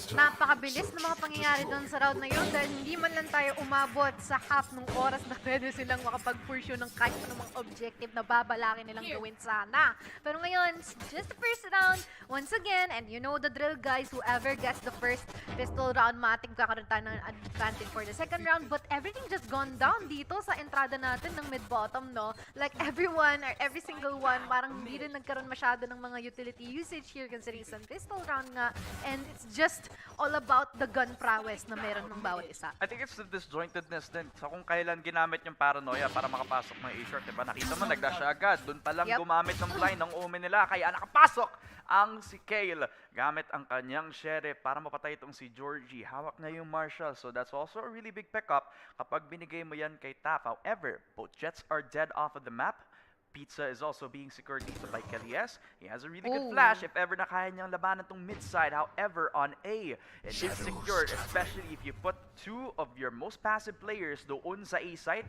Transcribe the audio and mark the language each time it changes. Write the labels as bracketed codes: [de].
[tl] Napakabilis na mga pangyayari doon sa round na yun dahil hindi man lang tayo umabot sa half ng oras na pwede silang makapag-pursue ng kahit anumang objective na babalakin nilang gawin sana. Pero ngayon, [en] it's just the first round. Once again, and you know the drill, guys, whoever gets the first pistol round, [tl] matik kakaroon tayo ng [en] advantage for the second round. But everything just gone down [tl] dito sa entrada natin ng mid-bottom, no? [en] Like everyone, or every single one, [tl] parang hindi rin nagkaroon masyado ng mga utility usage here considering isang pistol round nga. [en] And it's just all about the gun prowess [tl] na meron ng bawat isa. [en] I think it's the disjointedness din. [tl] So kung kailan ginamit yung paranoia para makapasok ng A-short, diba? Nakita mo, nagdash agad. Doon pa lang gumamit ng blind ng Omen nila. Kaya nakapasok ang si Kale gamit ang kanyang sheriff para mapatay itong si Georgie. Hawak na yung Marshall. [en] So that's also a really big pickup [tl] kapag binigay mo yan kay Tap. [en] However, both jets are dead off of the map. Pizza is also being secured dito by Kelly S. He has a really good flash if ever [tl] na kaya niyang labanan itong [en] mid-side. However, on A, it is secured, especially if you put two of your most passive players doon sa A-side.